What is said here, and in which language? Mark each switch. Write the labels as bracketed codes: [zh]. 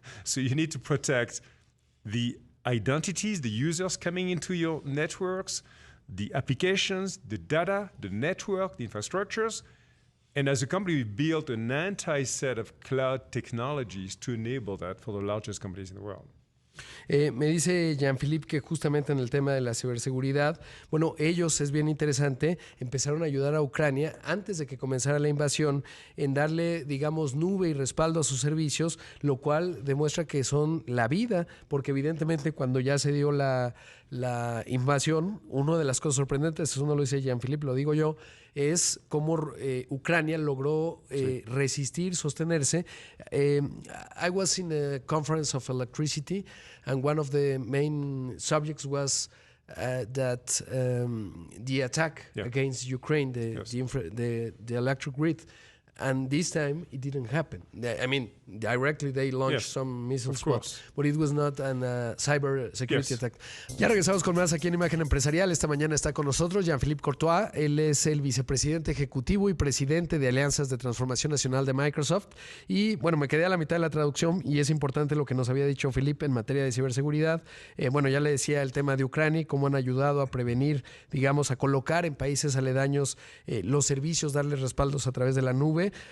[en] So you need to protect the identities, the users coming into your networks, the applications, the data, the network, the infrastructures. And as a company, we built an anti-set of cloud technologies to enable that for the largest companies in the world. [es] Me dice Jean-Philippe que justamente en el tema de la ciberseguridad, bueno, ellos, es bien interesante, empezaron a ayudar a Ucrania antes de que comenzara la invasión en darle, digamos, nube y respaldo a sus servicios, lo cual demuestra que son la vida, porque evidentemente cuando ya se dio la invasión, una de las cosas sorprendentes, eso no lo dice Jean-Philippe, lo digo yo, es cómo Ucrania logró resistir, sostenerse. [en] I was in a conference of electricity, and one of the main subjects was that the attack against Ukraine, the electric grid. And this time, it didn't happen. I mean, directly they launched some missiles, but it was not a cyber security attack. [es] Ya regresamos con más aquí en Imagen Empresarial. Esta mañana está con nosotros Jean-Philippe Courtois. Él es el vicepresidente ejecutivo y presidente de Alianzas de Transformación Nacional de Microsoft. Y bueno, me quedé a la mitad de la traducción y es importante lo que nos había dicho Philippe en materia de ciberseguridad. Bueno, ya le decía el tema de Ucrania y cómo han ayudado a prevenir, digamos, a colocar en países aledaños los servicios, darles respaldos a través de la nube. sobre.